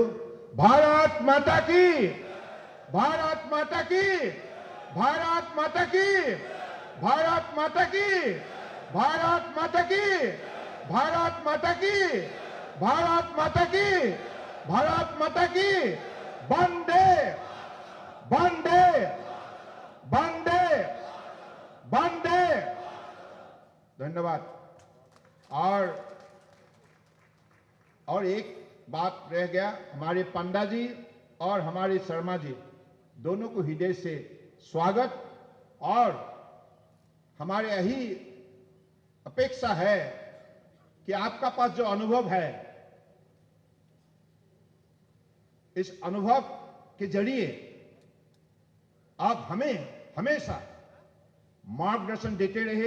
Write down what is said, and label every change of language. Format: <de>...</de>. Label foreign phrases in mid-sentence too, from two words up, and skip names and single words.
<hi>भारत माता की, भारत माता की, भारत माता की, भारत माता की, भारत माता की, भारत माता की, भारत माता की, भारत माता की, वंदे वंदे वंदे बंदे। धन्यवाद। और एक बात रह गया, हमारे पंडा जी और हमारे शर्मा जी दोनों को हृदय से स्वागत और हमारे यही अपेक्षा है कि आपका पास जो अनुभव है इस अनुभव के जरिए आप हमें हमेशा मार्गदर्शन देते रहे।</hi>